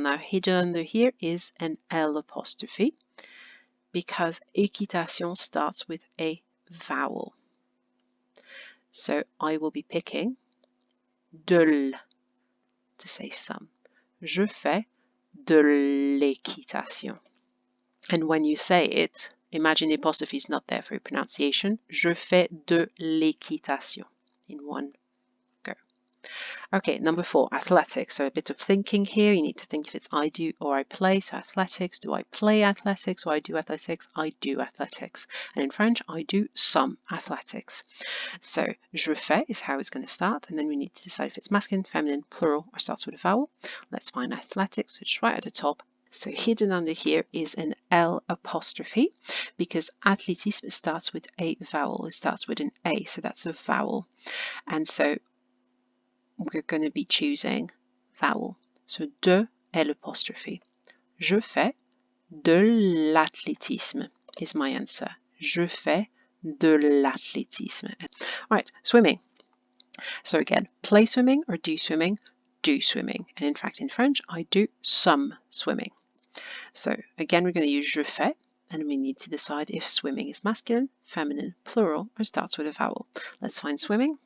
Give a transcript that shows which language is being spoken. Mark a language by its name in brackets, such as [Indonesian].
[English] Now hidden under here is an L apostrophe because équitation starts with a vowel. So I will be picking de l to say some. [French] Je fais de l'équitation. [English] And when you say it, imagine the apostrophe is not there for your pronunciation. [French] Je fais de l'équitation [English] in one go. Okay, number 4, athletics. So a bit of thinking here. You need to think if it's I do or I play. So athletics, do I play athletics or I do athletics? I do athletics. And in French, I do some athletics. So [French] je fais [English] is how it's going to start. And then we need to decide if it's masculine, feminine, plural, or starts with a vowel. Let's find athletics, which is right at the top. So hidden under here is an L apostrophe because athlétisme starts with a vowel. It starts with an A, so that's a vowel. And so we're going to be choosing vowel. So de L apostrophe. [French] Je fais de l'athlétisme [English] is my answer. [French] Je fais de l'athlétisme. [English] All right, swimming. So again, play swimming or do swimming? Do swimming. And in fact, in French, I do some swimming. So again, we're going to use [French] je fais, [English] and we need to decide if swimming is masculine, feminine, plural, or starts with a vowel. Let's find swimming.